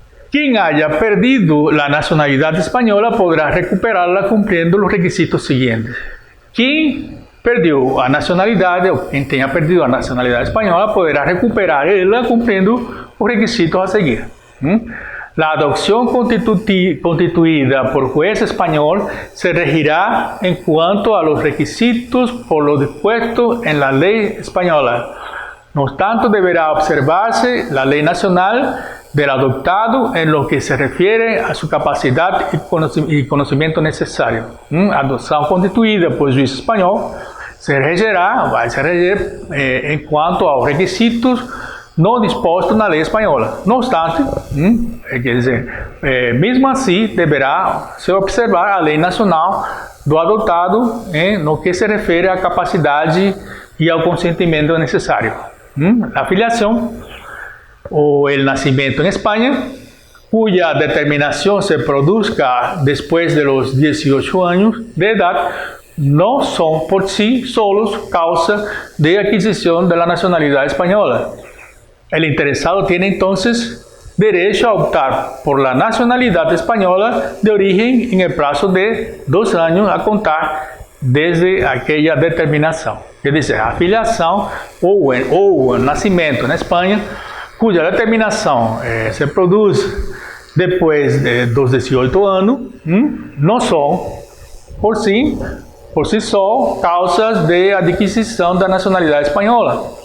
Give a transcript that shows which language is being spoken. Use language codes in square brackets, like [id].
[es] Quien haya perdido la nacionalidad española podrá recuperarla cumpliendo los requisitos siguientes. [pt] Quem perdeu a nacionalidade, ou quem tenha perdido a nacionalidade espanhola, poderá recuperar ela cumprindo os requisitos a seguir. [es] La adopción constituida por juez español se regirá en cuanto a los requisitos por lo dispuesto en la ley española. No obstante, deberá observarse la ley nacional del adoptado en lo que se refiere a su capacidad y conocimiento necesario. Adopción constituida por juez español [pt] vai se reger [es] en cuanto a los requisitos [pt] no disposto na lei espanhola. No obstante, quer dizer, mesmo assim, deverá se observar a lei nacional do adotado no que se refere à capacidade e ao consentimento necessário. A filiação [es] o el nacimiento en España, cuya determinación se produzca después de los 18 años de edad, no son por sí solos causa de adquisición de la nacionalidad española. El interesado tiene entonces derecho a optar por la nacionalidad española de origen en el plazo de 2 años a contar desde aquella determinación. [pt] Es decir, a filiação ou o nascimento na Espanha, cuja determinação se produz depois dos 18 anos, não são, por si só, causas de adquisição da nacionalidade espanhola.